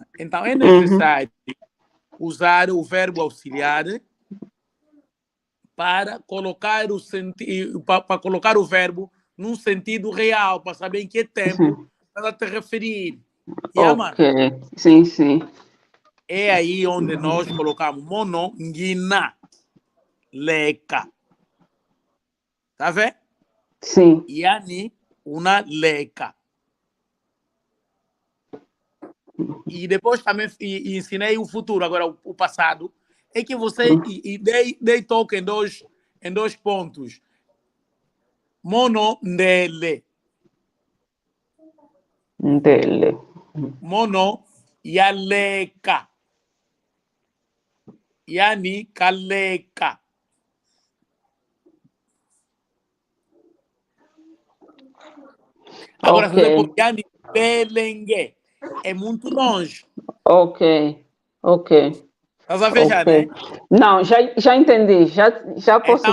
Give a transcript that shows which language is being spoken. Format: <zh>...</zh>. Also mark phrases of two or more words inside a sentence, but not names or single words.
<pt>Então é necessário usar o verbo auxiliar para colocar o sentido, para colocar o verbo num sentido real, para saber em que tempo está a te referir. Mano? Ok. Sim, sim. É aí onde nós colocamos</pt> <kg>mono, ngina, leca.</kg> <pt>Tá vendo? Sim.</pt> <kg>Yani, uma leca.</kg> <pt>E depois também ensinei o futuro, agora o passado. É que você dei toque em dois pontos.</pt> <kg>Mono, ndele.</kg> <pt>Dele.</pt> <kg>Mono, yaleka. Yani, kaleka.</kg> <pt>Agora, se você pôr</pt> <kg>yani, belengue,</kg> <pt>é muito longe. Ok. Estás a ver já, né? Não, já entendi. Já posso</pt>